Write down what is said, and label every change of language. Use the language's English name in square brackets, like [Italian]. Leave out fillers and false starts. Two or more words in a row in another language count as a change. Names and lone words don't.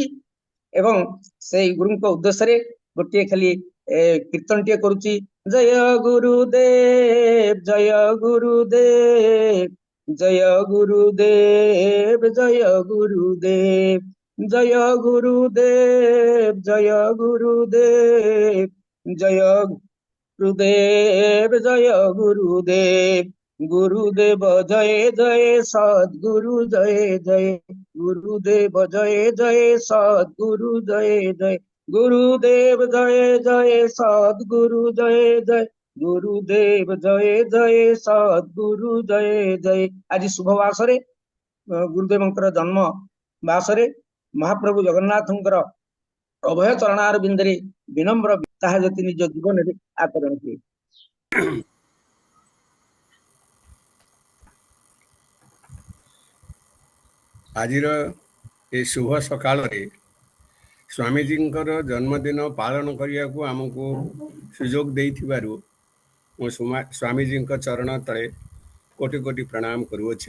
[Odia] ଏବଂ ସେଇ ଗୁରୁଙ୍କ ଉଦ୍ଦେଶ୍ୟରେ ଗୋଟିଏ ଖାଲି କୀର୍ତ୍ତନଟିଏ କରୁଛି। ଜୟ ଗୁରୁଦେବ, ଜୟ ଗୁରୁଦେବ, ଜୟ ଗୁରୁଦେବ, ଜୟ ଗୁରୁଦେବ, ଜୟ ଗୁରୁଦେବ, [Bangla] ଜୟ ଗୁରୁଦେବ, ଜୟ গুরুদেব, জয় গুরুদেব, গুরুদেব জয় জয় সদ্গুরু জয় জয়, গুরুদেব জয় জয় সদ্গুরু জয় জয়, গুরুদেব জয় জয় সদ্গুরু জয় জয়, গুরুদেব জয় জয় সদ্গুরু জয় জয়। [Odia] ଆଜି ଶୁଭ ବାସରେ ଗୁରୁଦେବଙ୍କର ଜନ୍ମ ବାସରେ ମହାପ୍ରଭୁ ଜଗନ୍ନାଥଙ୍କର ଅଭୟ ଚରଣାର ବିନ୍ଦରେ ବିନମ୍ର ତାହା ଯଦି ନିଜ ଜୀବନରେ ଆଚରଣ ହୁଏ। ଆଜିର ଏ ଶୁଭ ସକାଳରେ ସ୍ୱାମୀଜୀଙ୍କର ଜନ୍ମଦିନ ପାଳନ କରିବାକୁ ଆମକୁ ସୁଯୋଗ ଦେଇଥିବାରୁ ମୁଁ ସ୍ୱାମୀଜୀଙ୍କ ଚରଣ ତଳେ କୋଟି କୋଟି ପ୍ରଣାମ କରୁଅଛି।